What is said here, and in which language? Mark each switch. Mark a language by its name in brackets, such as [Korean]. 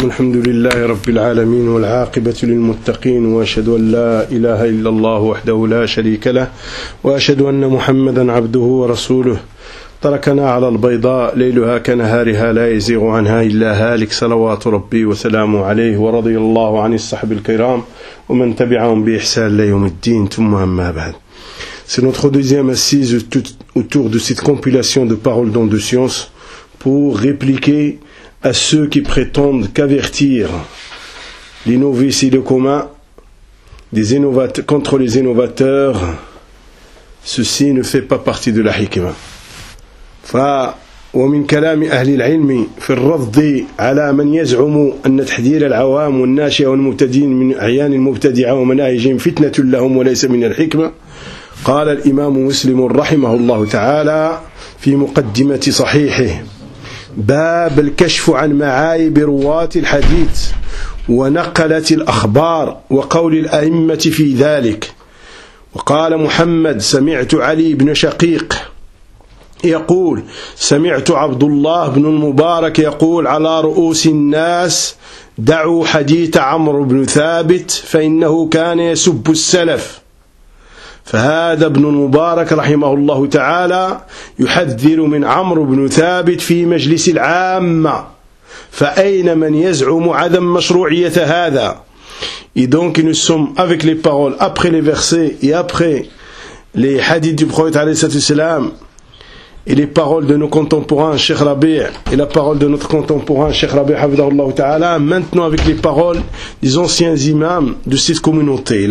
[Arabic] الحمد لله رب العالمين والعاقبة للمتقين، وأشهد أن لا إله إلا الله وحده لا شريك له، وأشهد أن محمدا عبده ورسوله. تركنا على البيضاء ليلها كنهارها لا يزيغ عنها إلا هالك، صلوات ربي وسلامه عليه، ورضي الله عن الصحب الكرام ومن تبعهم بإحسان ليوم الدين. ثم أما بعد، [French] c'est notre deuxième assise autour de cette compilation de paroles d'ondes de science pour répliquer à ceux qui prétendent qu'avertir les novices et le commun des innovateurs, contre les innovateurs, ceci ne fait pas partie de la hikma. [Arabic] ومن كلام أهل العلم في الرفض على من يزعم أن تحذير العوام والناشئة والمبتدئين من أعيان المبتدعة ومناهجهم فتنة لهم وليس من الحكمة، قال الإمام مسلم رحمه الله تعالى في مقدمة صحيحه: باب الكشف عن معايب رواة الحديث ونقلة الأخبار وقول الأئمة في ذلك. وقال محمد: سمعت علي بن شقيق يقول: سمعت عبد الله بن المبارك يقول: على رؤوس الناس دعوا حديث عمرو بن ثابت فإنه كان يسب السلف. فهذا ابن المبارك رحمه الله تعالى يحذر من عمرو بن ثابت في مجلس العامة، فأين من يزعم عدم مشروعية هذا؟ [French] Et donc nous sommes avec les paroles après les versets et après les hadiths du prophète عليه الصلاة والسلام et les paroles de nos contemporains Cheikh Rabi' et la parole de notre contemporain Cheikh Rabi' Hafidhahullah Ta'ala, maintenant avec les paroles des anciens imams de cette communauté.